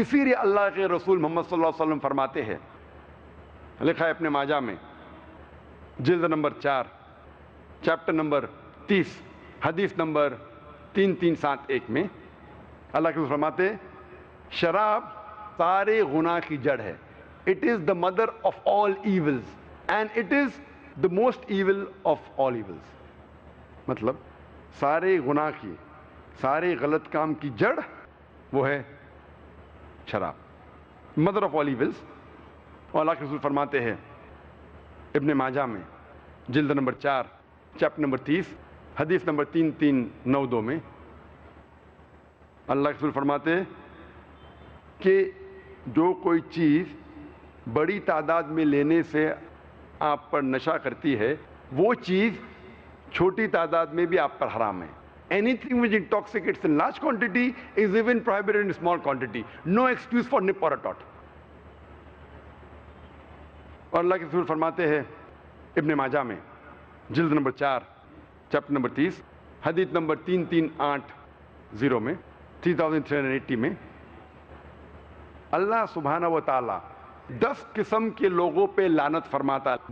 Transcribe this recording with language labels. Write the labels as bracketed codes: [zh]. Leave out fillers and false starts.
[ur] اسی لیے اللہ کے رسول محمد صلی اللہ علیہ وسلم فرماتے ہیں, لکھا ہے اپنے ماجہ میں جلد نمبر 4 چیپٹر نمبر 30 حدیث نمبر 3371 میں اللہ کے رسول فرماتے ہیں, شراب سارے گناہ کی جڑ ہے. [en] It is the mother of all evils and it is the most evil of all evils. [ur] مطلب سارے گناہ کی, سارے غلط کام کی جڑ وہ ہے شراب, [en] mother of all evils. [ur] اور اللہ کے رسول فرماتے ہیں ابن ماجہ میں جلد نمبر 4 چیپٹر نمبر 30 حدیث نمبر 3392 میں اللہ کے رسول فرماتے ہیں کہ جو کوئی چیز بڑی تعداد میں لینے سے آپ پر نشہ کرتی ہے, وہ چیز چھوٹی تعداد میں بھی آپ پر حرام ہے. [en] Anything which intoxicates in large quantity is even prohibited in small quantity. No excuse for nip or a tot. [ur] اور اللہ کے رسول فرماتے ہیں ابن ماجہ میں جلد نمبر 4 چیپٹر نمبر 30 حدیث نمبر 3380 میں 3380 میں اللہ سبحانہ و تعالی 10 قسم کے لوگوں پہ لعنت فرماتا ہے.